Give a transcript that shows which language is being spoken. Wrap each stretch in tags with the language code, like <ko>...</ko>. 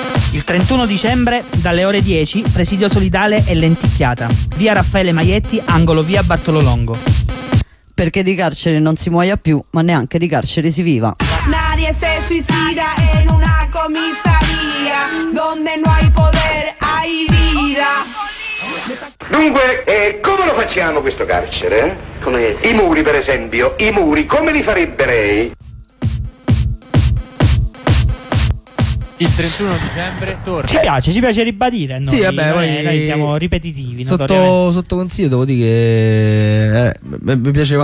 <it>Il 31 dicembre, dalle ore 10, presidio solidale e lenticchiata. Via Raffaele Maietti, angolo via Bartolo Longo. Perché di carcere non si muoia più, ma neanche di carcere si viva.</it> <es>Nadie se suicida en una comisaría, donde no hay poder, hay vida.</es> <it>Dunque, come lo facciamo questo carcere? Come? I muri, per esempio, i muri, come li farebbe lei? Il 31 dicembre torna. Ci piace ribadire. Noi, sì, vabbè, noi, noi siamo ripetitivi. Sotto consiglio, devo dire che mi piaceva</it>